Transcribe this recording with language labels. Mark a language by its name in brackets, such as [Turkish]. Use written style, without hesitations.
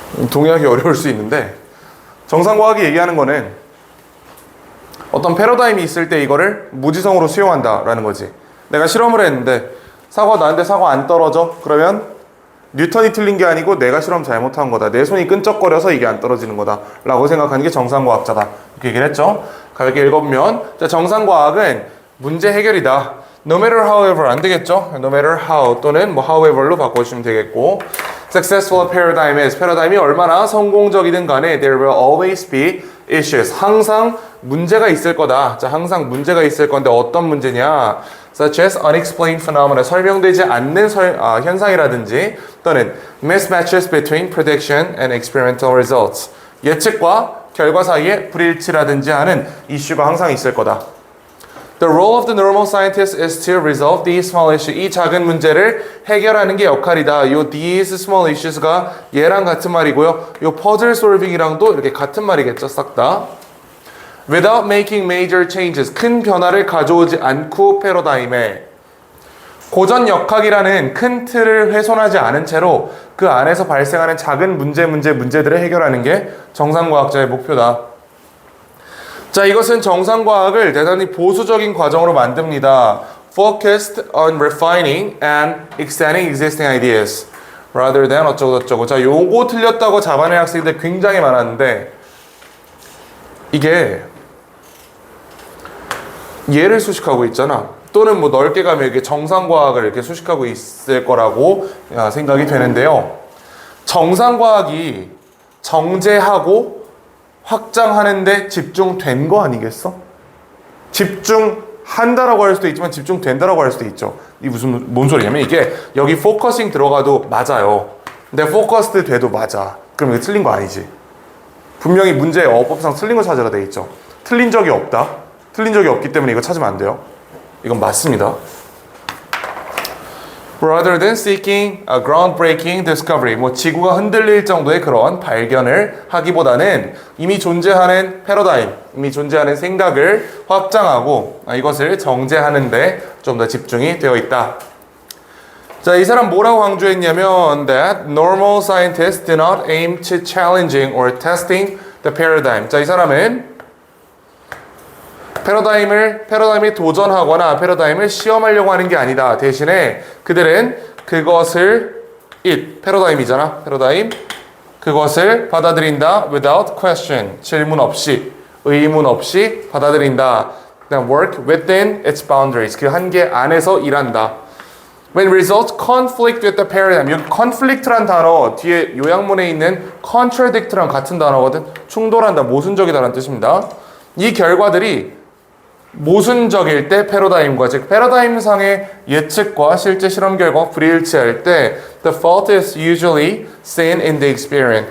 [Korean] 동의하기 어려울 수 있는데 정상과학이 얘기하는 거는 어떤 패러다임이 있을 때 이거를 무지성으로 수용한다라는 거지. 내가 실험을 했는데 나한테 사과 안 떨어져? 그러면 뉴턴이 틀린 게 아니고 내가 실험 잘못한 거다. 내 손이 끈적거려서 이게 안 떨어지는 거다 라고 생각하는 게 정상과학자다. 이렇게 얘기를 했죠. 가볍게 읽어보면 자, 정상과학은 문제 해결이다. [English] No matter however [Korean] 안 되겠죠. [English] No matter how [Korean] 또는 뭐 however로 바꿔주시면 되겠고 [English] Successful paradigm is [Korean] 패러다임이 얼마나 성공적이든 간에 [English] there will always be issues. 항상 문제가 있을 거다. 자, 항상 문제가 있을 건데 어떤 문제냐? Such as unexplained phenomena. [Korean] 설명되지 않는 현상이라든지 또는 [English] mismatches between prediction and experimental results. [Korean] 예측과 결과 사이에 불일치라든지 하는 이슈가 항상 있을 거다. [English] The role of the normal scientist is to resolve these small issues. [Korean] 이 작은 문제를 해결하는 게 역할이다. 요 [English] these small issues [Korean] 가 얘랑 같은 말이고요. 요 puzzle solving이랑도 이렇게 같은 말이겠죠. 싹 다. [English] Without making major changes. [Korean] 큰 변화를 가져오지 않고 패러다임에 고전 역학이라는 큰 틀을 훼손하지 않은 채로 그 안에서 발생하는 작은 문제들을 해결하는 게 정상과학자의 목표다. 자, 이것은 정상과학을 대단히 보수적인 과정으로 만듭니다. [English] Focused on refining and extending existing ideas rather than [Korean] 어쩌고저쩌고. 자, 요거 틀렸다고 잡아낸 학생들 굉장히 많았는데 이게 얘를 수식하고 있잖아. 또는 뭐 넓게 가면 이렇게 정상과학을 이렇게 수식하고 있을 거라고 생각이 되는데요. 정상과학이 정제하고 확장하는데 집중된 거 아니겠어? 집중한다라고 할 수도 있지만 집중된다라고 할 수도 있죠. 이 뭔 소리냐면 이게 여기 포커싱 들어가도 맞아요. 근데 포커스드 돼도 맞아. 그럼 이거 틀린 거 아니지. 분명히 문제의 어법상 틀린 거 찾으라 돼 있죠. 틀린 적이 없다. 틀린 적이 없기 때문에 이거 찾으면 안 돼요. 이건 맞습니다. [English] Rather than seeking a groundbreaking discovery, [Korean] 뭐 지구가 흔들릴 정도의 그런 발견을 하기보다는 이미 존재하는 패러다임, 이미 존재하는 생각을 확장하고 이것을 정제하는데 좀 더 집중이 되어 있다. 자, 이 사람 뭐라고 강조했냐면 [English] that normal scientists do not aim to challenging or testing the paradigm. [Korean] 자, 이 사람은 패러다임에 도전하거나 패러다임을 시험하려고 하는 게 아니다. 대신에 그들은 그것을 패러다임이잖아. 패러다임. 그것을 받아들인다. [English] without question. [Korean] 질문 없이, 의문 없이 받아들인다. [English] 그다음 work within its boundaries. [Korean] 그 한계 안에서 일한다. [English] When results conflict with the paradigm. [Korean] 여기 conflict란 단어 뒤에 요약문에 있는 contradict랑 같은 단어거든. 충돌한다, 모순적이다라는 뜻입니다. 이 결과들이 모순적일 때 패러다임과 즉 패러다임상의 예측과 실제 실험 결과 불일치할 때 [English] the fault is usually seen in the experiment.